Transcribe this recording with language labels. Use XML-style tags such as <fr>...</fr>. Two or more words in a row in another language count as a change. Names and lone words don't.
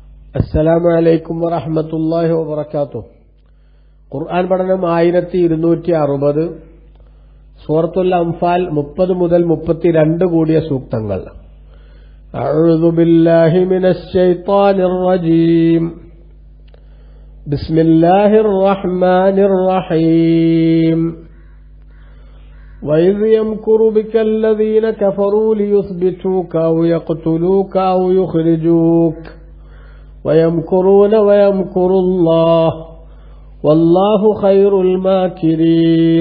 <ar>السلام عليكم ورحمة الله وبركاته.</ar> <ml>ഖുർആൻ പഠനം 1260, സൂറത്തുൽ അംഫാൽ 30 മുതൽ 32 കൂടിയ സൂക്തങ്ങൾ.</ml> <ar>أعوذ بالله من الشيطان الرجيم. بسم الله الرحمن الرحيم. وَإِذْ يَمْكُرُ بِكَ الَّذِينَ كَفَرُوا لِيُثْبِتُوكَ أَوْ يَقْتُلُوكَ أَوْ يُخْرِجُوكَ وَيَمْكُرُونَ وَيَمْكُرُ اللَّهُ وَاللَّهُ خَيْرُ الْمَاكِرِينَ.</ar>